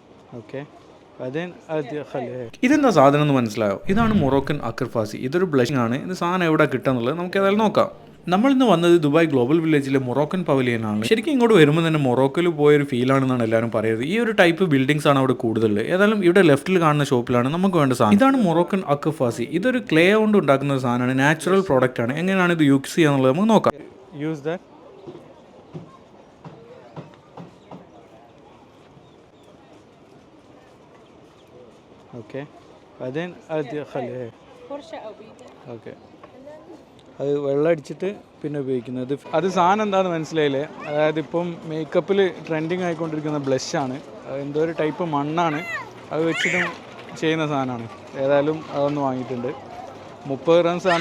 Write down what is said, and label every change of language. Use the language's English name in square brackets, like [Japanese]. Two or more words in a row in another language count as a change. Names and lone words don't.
[Arabic] اوكي بعدين ادي اخليها هيك. [Malayalam] ഇതെന്താ സാധനം എന്ന് മനസ്സിലായോ? ഇതാണ് മൊറോക്കൻ അക്കർഫാസി. ഇതൊരു ബ്ലഷിംഗ് ആണ്. ഇത് സാധനം എവിടെ കിട്ടുക നമുക്ക് ഏതായാലും നോക്കാം. നമ്മളിന്ന് വന്നത് ദുബായ് ഗ്ലോബൽ വില്ലേജിലെ മൊറോക്കൻ പവലിയനാണ്. ശരിക്കും ഇങ്ങോട്ട് വരുമ്പോൾ തന്നെ മൊറോക്കോയിൽ പോയൊരു ഫീലാണെന്നാണ് എല്ലാവരും പറയുന്നത്. ഈ ഒരു [English] type buildings [Malayalam] ആണ് അവിടെ കൂടുതൽ. ഏതായാലും ഇവിടെ ലെഫ്റ്റിൽ കാണുന്ന ഷോപ്പിലാണ് നമുക്ക് വേണ്ട സാധനം. ഇതാണ് മൊറോക്കൻ അക്കർഫാസി. ഇതൊരു ക്ലേ കൊണ്ട് ഉണ്ടാക്കുന്ന ഒരു സാധനമാണ്. [English] natural product [Malayalam] ആണ്. എങ്ങനെയാണ് ഇത് യൂസ് ചെയ്യാന്നുള്ളത് നമുക്ക് നോക്കാം. [English] use that. [Arabic] اوكي بعدين ادي اخليها هيك. فرشة أو بيدك. [Malayalam] ഓക്കെ അത് വെള്ളം അടിച്ചിട്ട് പിന്നെ ഉപയോഗിക്കുന്നത്. അത് സാധനം എന്താണെന്ന് മനസ്സിലായില്ലേ? അതായത് ഇപ്പം മേക്കപ്പിൽ ട്രെൻഡിങ് ആയിക്കൊണ്ടിരിക്കുന്ന ബ്ലഷാണ്. എന്തോ ഒരു ടൈപ്പ് മണ്ണാണ്. അത് വെച്ചിട്ടും ചെയ്യുന്ന സാധനമാണ്. ഏതായാലും അതൊന്ന് വാങ്ങിയിട്ടുണ്ട്. 30 റൺസാണ്.